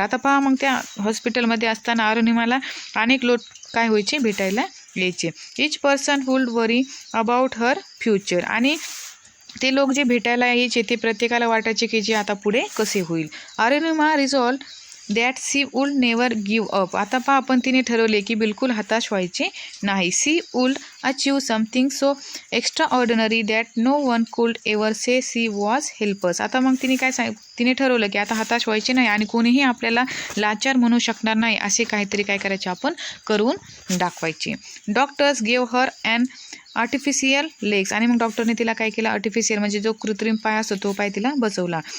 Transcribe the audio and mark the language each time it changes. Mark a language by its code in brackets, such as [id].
[mr] आता पहा, मग त्या हॉस्पिटलमध्ये असताना अरुणिमाला अनेक लोक काय व्हायचे, भेटायला यायचे. [en] Each person would worry about her future. [mr] आणि ते लोक जे भेटायला यायचे ते प्रत्येकाला वाटायचे की जे आता पुढे कसे होईल. [en] Arunima resolve that she would never give up. [mr] आता पहा, आपण तिने ठरवले की बिलकुल हताश व्हायचे नाही. [en] She would achieve something so extraordinary that no one could ever say she was helpless. [mr] आता मग तिने ठरवलं की आता हताश व्हायचे नाही आणि कोणीही आपल्याला लाचार म्हणू शकणार नाही, असे काहीतरी काय करायचे, आपण करून दाखवायचे. [en] Doctors gave her and artificial legs. [mr] आणि मग डॉक्टरने तिला काय केलं, आर्टिफिशियल म्हणजे जो कृत्रिम पाय असतो तो पाय तिला बसवला.